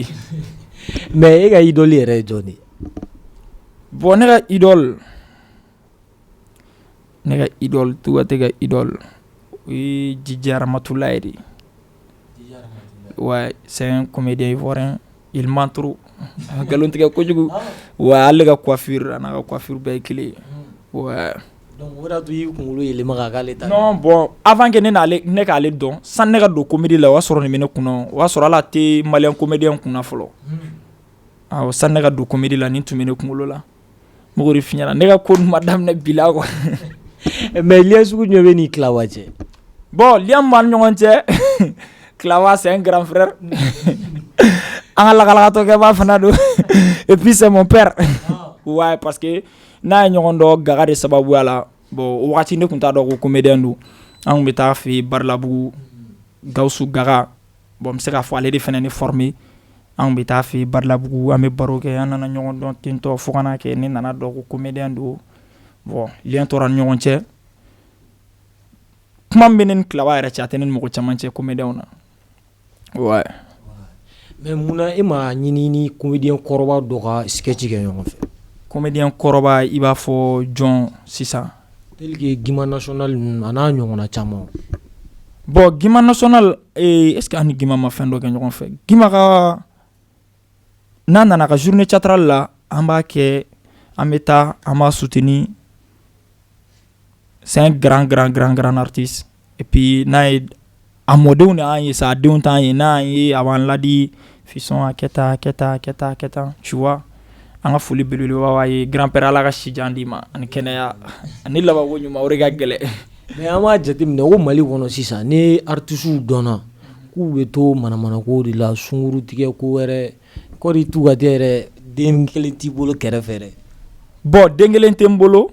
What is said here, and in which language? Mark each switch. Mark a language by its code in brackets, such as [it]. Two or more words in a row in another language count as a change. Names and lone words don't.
[bm] Mais e ka idole yɛrɛ ye jɔn ye. Bon ne ka idole Tugade ka idole o ye Djidji Ramatulaye de. [fr] Ouais c'est un comédien ivoirien il ment trop [bm] galon tigɛ kojugu ouais ale ka coiffure a n'a ka coiffure bɛɛ ye kelen ye ouais. Donc o de y'a to i kunkolo yɛlɛma ka k'ale ta. [fr] Non bon avant que [bm] ne k'ale dɔn sani ne ka don comédie la o y'a sɔrɔ nin bɛ ne kunna o y'a sɔrɔ ala tɛ [fr] malien comédien [bm] kunna fɔlɔ awɔ sani ne ka don comédie la nin tun bɛ ne kunkolo la n b'o de f'i ɲɛna ne ka ko ninnu ma daminɛ bi la quoi. Mais lien sugu jumɛn bɛ n'i Kilawa cɛ. Bon lien min b'an ni ɲɔgɔn cɛ Kilawa [fr] c'est un grand frère [bm] an ka lakalakatɔkɛba fana don [fr] et puis c'est mon père. Ouais parce que [bm] n'a ye ɲɔgɔn dɔn Gaga de sababuya la bon o wagati ne tun t'a dɔn ko comédien don an tun bɛ taa fɛ yen Barilabugu Gawusu Gaga bon n bɛ se k'a fɔ ale de fana ne formé an tun bɛ taa fɛ yen Barilabugu an bɛ baro kɛ an nana ɲɔgɔn dɔn tentɔ fo ka n'a kɛ ne nana dɔn ko comédien don bon lien tora ni ɲɔgɔn cɛ kuma bɛ ne ni Kilaba yɛrɛ cɛ a tɛ ne ni mɔgɔ caman cɛ comédien na ouais. mais munna e ma ɲini ni comédien kɔrɔba dɔ ka sketch kɛ ɲɔgɔn fɛ. comédien kɔrɔba i b'a fɔ jɔn sisan. [fr] tel que [bm] Guima National a n'a ɲɔgɔnna caman. bon Guima National [fr] est ce que [bm] an ni Guima ma fɛn dɔ kɛ ɲɔgɔn fɛ. Guima ka n'a nana ka [fr] journée théâtrale [bm] la an b'a kɛ an bɛ taa an b'a soutenir. [fr] C'est un grand artiste. Et puis, [bm] n'a ye a mɔdenw de y'an ye sa, a denw t'an ye, n'a ye a b'an ladi fisson a kɛ tan, [fr] tu vois. [bm] An ka foli belebeleba b'a ye grand-père Ala ka si jan d'i ma ani kɛnɛya ani labanko ɲuman o de ka gɛlɛn. mais an b'a jateminɛ ko Mali kɔnɔ sisan ni artistes dɔnna k'u bɛ to manamanako de la sunkuru tigɛ ko wɛrɛ kɔri t'u ka tɛ yɛrɛ den kelen t'i bolo kɛrɛfɛ dɛ. bon den kelen tɛ n bolo.